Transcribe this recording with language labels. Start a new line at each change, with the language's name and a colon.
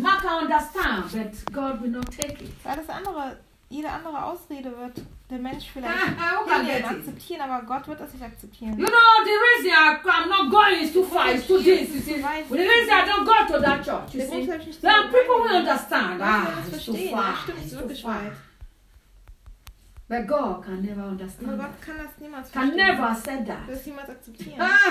English: Man can understand, but God will not take it.
German: Weil das andere, jede andere Ausrede wird. Der Mensch vielleicht kann akzeptieren, aber Gott wird das nicht akzeptieren.
English: You know, the reason I'm not going is too far, is too deep, you see. The reason I don't go to that church, you see. There are people who understand. Ah, it's too far. It's But God can never understand.
German: Aber Gott kann das niemals
English: verstehen. Can never accept that.
German: Das niemals akzeptieren.